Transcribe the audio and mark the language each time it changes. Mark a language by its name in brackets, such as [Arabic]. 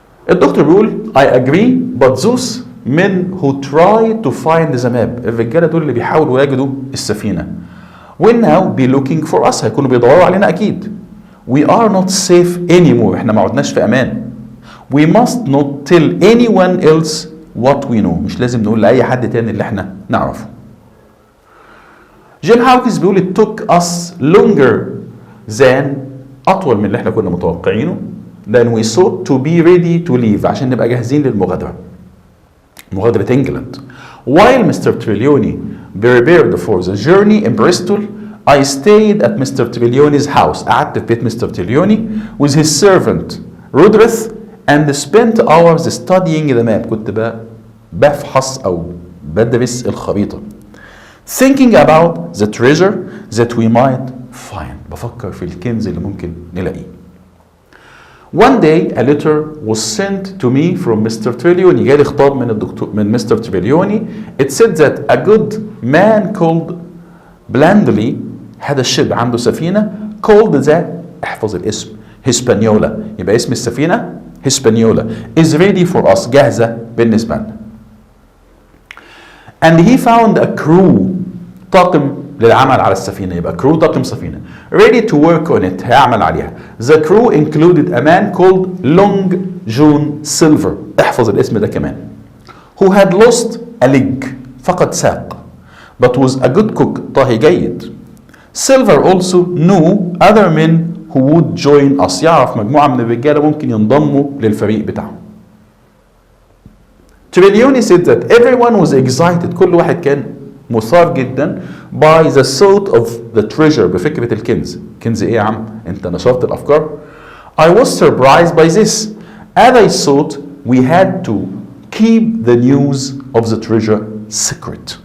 [Arabic] الدكتور بيقول [English] I agree but those men who try to find the map، [Arabic] الرجالة دول اللي بيحاولوا يجدوا السفينة [English] will now be looking for us، [Arabic] هيكونوا بيدوروا علينا أكيد. [English] We are not safe anymore، [Arabic] احنا ما عدناش في أمان. [English] We must not tell anyone else what we know، [Arabic] مش لازم نقول لأي حد تاني اللي احنا نعرفه. جيم هاوكنز بيقول [English] it took us longer than، [Arabic] أطول من اللي احنا كنا متوقعينه، [English] than we thought to be ready to leave، [Arabic] عشان نبقى جاهزين للمغادرة، مغادرة إنجلند. [English] While Mr. Trelawney prepared for the journey in Bristol I stayed at Mr. Trelawney's house، [Arabic] قعدت في بيت مستر تريليوني [English] with his servant Rodrith and spent hours studying the map، [Arabic] كنت بفحص أو بدرس الخريطة. [English] Thinking about the treasure that we might find، بفكر في الكنز اللي ممكن نلاقيه. One day a letter was sent to me from Mr. [Arabic] Trelawney، جالي خطاب من مستر تريليوني. [English] It said that a good man called Blandley had a ship، عنده سفينة called the [Arabic] احفظ الاسم [English] Hispaniola. [Arabic] يبقى اسم السفينة [English] Hispaniola is ready for us. [Arabic] جاهزة بالنسبة لنا. [English] And he found a crew. [Arabic] طاقم للعمل على السفينة. يبقى crew طاقم سفينة. [English] Ready to work on it. [Arabic] هيعمل عليها. [English] The crew included a man called Long John Silver. [Arabic] احفظ الاسم ده كمان. [English] Who had lost a leg. [Arabic] فقد ساق. [English] But was a good cook. [Arabic] طاهي جيد. [English] Silver also knew other men who would join us. [Arabic] يعرف مجموعة من الرجالة ممكن ينضموا للفريق بتاعهم. [English] Trilioni said that everyone was excited. [Arabic] كل واحد كان مثار جدا [English] by the thought of the treasure. [Arabic] بفكرة الكنز. كنز ايه يا عم؟ انت نشرت الافكار. [English] I was surprised by this. As I thought we had to keep the news of the treasure secret.